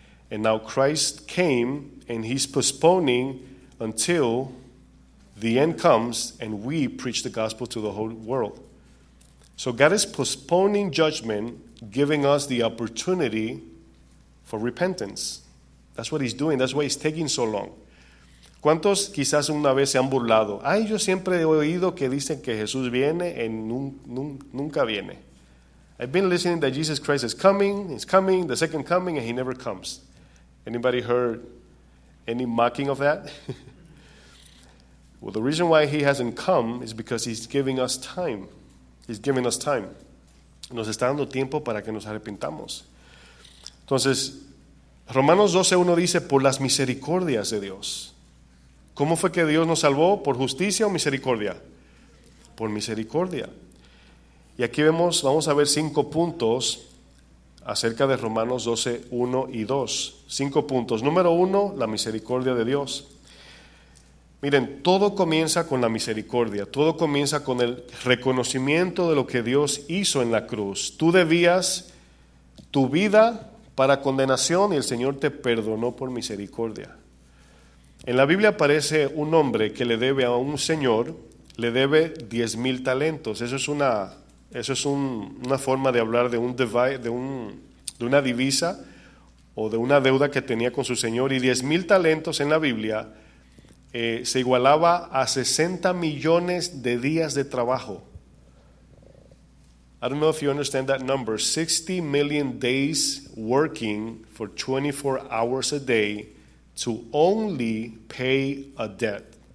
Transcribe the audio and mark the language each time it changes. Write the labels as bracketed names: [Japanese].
[English] And now Christ came and He's postponing until the end comes and we preach the gospel to the whole world. So God is postponing judgment, giving us the opportunity for repentance. That's what He's doing. That's why He's taking so long. [Spanish] ¿Cuántos quizás una vez se han burlado? Ay, yo siempre he oído que dicen que Jesús viene y nunca viene. [English] I've been listening that Jesus Christ is coming, the second coming, and He never comes. Anybody heard any mocking of that? Well, the reason why He hasn't come is because He's giving us time. He's giving us time. [Spanish] Nos está dando tiempo para que nos arrepintamos. Entonces, Romanos 12:1 dice, por las misericordias de Dios. ¿Cómo fue que Dios nos salvó? ¿Por justicia o misericordia? Por misericordia. Y aquí vamos a ver 5 puntos acerca de Romanos 12:1 y 2. 5 puntos. Número 1, la misericordia de Dios. Miren, todo comienza con la misericordia. Todo comienza con el reconocimiento de lo que Dios hizo en la cruz. Tú debías tu vida para condenación y el Señor te perdonó por misericordia. En la Biblia aparece un hombre que le debe a un señor, le debe 10,000 talentos. Eso es una forma de hablar de una divisa o de una deuda que tenía con su señor. Y 10,000 talentos en la Biblia se igualaba a 60 millones de días de trabajo. [English] I don't know if you understand that number. 60 million days working for 24 hours a day to only pay a debt.